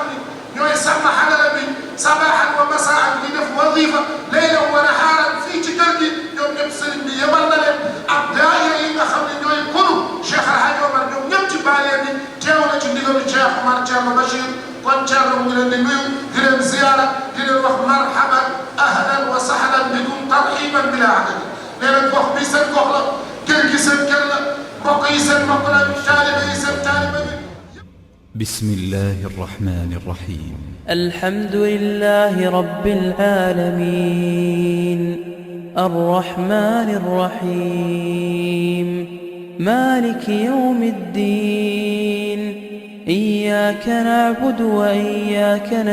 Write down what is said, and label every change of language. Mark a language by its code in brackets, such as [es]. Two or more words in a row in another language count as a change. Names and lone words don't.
[wo] ni ñooy sàmm xadara bi [ar] صباحا ومساء [wo] di def [ar] وظيفة ليلا ونهارا [wo] fii ci kër gi ñoom ñëpp sëriñ bi yebal na leen ak daayira yi nga xam ne ñooy konu Cheikh Al Hadj Omar ñoom ñëpp ci baaleen bi teew na ci ndigalu Cheikh Omar Thierno Bachir kon Thierno mu ngi leen di nuyu di leen ziyaara di leen wax [ar] مرحبا أهلا وسهلا بكم ترحيبا بلا عدد [wo] nee na gox bi seen gox la kër gi seen kër la mbokk yi seen mbokk la taalibe yi seen taalibe bi [ar] بسم الله الرحمن الرحيم الحمد لله رب العالمين الرحمن الرحيم مالك يوم الدين إياك نعبد وإياك